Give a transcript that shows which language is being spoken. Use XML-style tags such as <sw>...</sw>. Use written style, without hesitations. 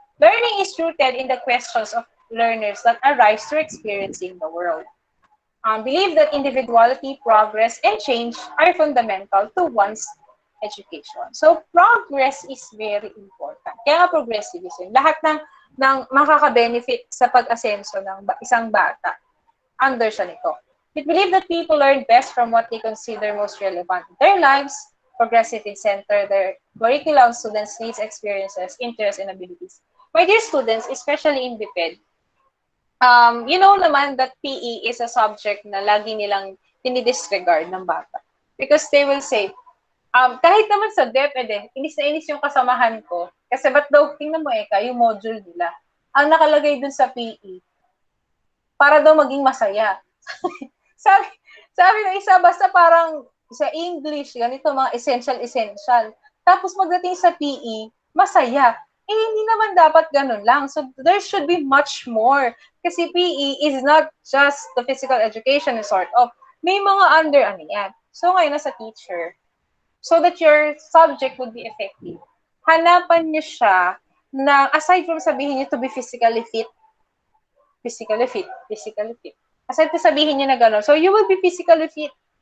<en>Learning is rooted in the questions of learners that arise through experiencing the world. Believe that individuality, progress, and change are fundamental to one's education. So, progress is very important.</en> <tl>Kaya nga progressivism, lahat ng makaka-benefit sa pag-asenso ng isang bata, under siya nito.</tl> <en>We believe that people learn best from what they consider most relevant in their lives. Progressivism center their curriculum, students' needs, experiences, interests, and abilities. My dear students, especially in BPED, you know naman that PE is a subject</en> <tl>na lagi nilang dinidisregard ng bata.</tl> <en>Because they will say,</en> <tl>kahit naman sa DepEd, inis na inis yung kasamahan ko. Kasi ba't daw, tingnan mo yung module nila. Ang nakalagay dun sa PE, para daw maging masaya. sabi ng isa, basta parang sa English, ganito mga essential. Tapos magdating sa PE, masaya. Hindi naman dapat ganun lang.</tl> <en>So, there should be much more. Kasi PE is not just the physical education, sort of.</en> <tl>May mga under, yan. So, ngayon, nasa teacher, so that your subject would be effective, hanapan niyo siya na, aside from sabihin niyo to be physically fit, aside from sabihin niyo na gano'n,</tl> <en>so you will be physically fit.</en>